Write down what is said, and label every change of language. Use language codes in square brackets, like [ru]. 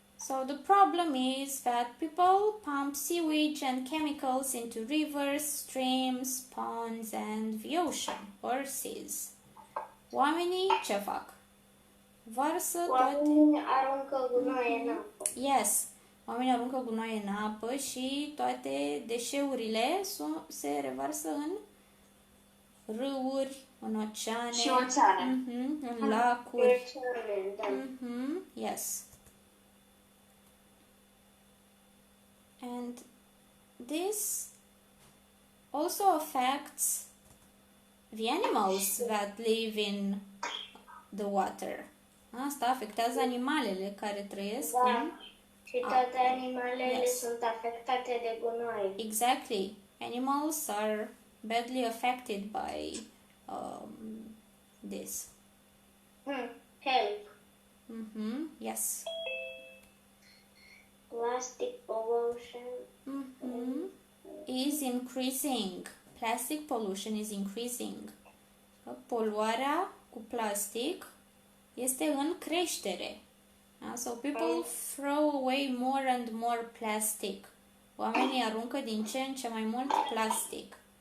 [en] So the problem is that people pump sewage and chemicals into rivers, streams, ponds and the ocean or seas. [ro] Oamenii ce fac? Varsă toate... Oamenii aruncă gunoi în apă. [en] Yes. [ro] Oamenii aruncă gunoaie în apă și toate deșeurile se revarsă în râuri, în oceane, Și oceane. în lacuri. Oceane, da. [en] Yes. And this also affects the animals that live in the water. [ro] Asta afectează animalele care trăiesc în... Da. Și toate animalele [en] Yes. [ro] sunt afectate de gunoi. [en] Exactly. Animals are badly affected by this. Help. Yes. Plastic pollution. Is increasing. Plastic pollution is increasing. [ro] Poluarea cu plastic este în creștere. [en] So people throw away more and more plastic. [ro] Oamenii aruncă din ce în ce mai mult plastic.